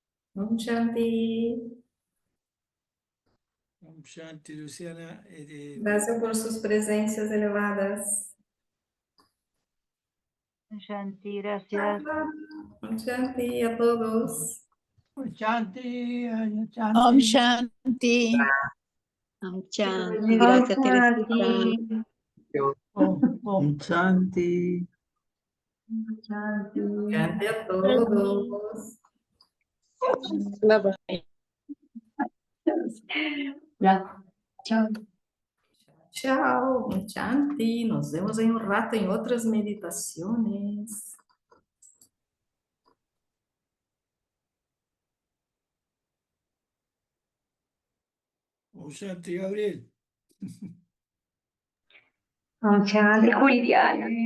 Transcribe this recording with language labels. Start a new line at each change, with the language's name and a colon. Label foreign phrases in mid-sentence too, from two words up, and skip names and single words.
Sanskrit: Om Shanti. Om Shanti, Luciana.
Spanish: Gracias por sus presencias elevadas. Shanti, gracias.
Sanskrit: Om Shanti
Spanish: a todos.
Sanskrit: Shanti, Shanti. Om Shanti. Om Shanti, gracias Teresita. Om Shanti.
Spanish: Shanti a todos.
English: Bye bye.
Spanish: Ya. Chao.
Portuguese: Tchau,
Sanskrit: Om Shanti.
Portuguese: Nos vemos em um rato em outras meditações.
Sanskrit: Om Shanti, Gabriel. Om Shanti, Juliana.